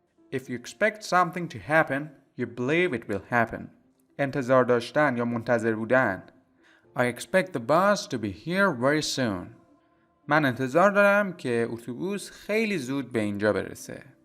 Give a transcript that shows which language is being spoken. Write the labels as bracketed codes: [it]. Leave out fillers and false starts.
[en] If you expect something to happen, you believe it will happen. [fa] انتظار داشتن یا منتظر بودن. [en] I expect the bus to be here very soon. [fa] من انتظار دارم که اتوبوس خیلی زود به اینجا برسه.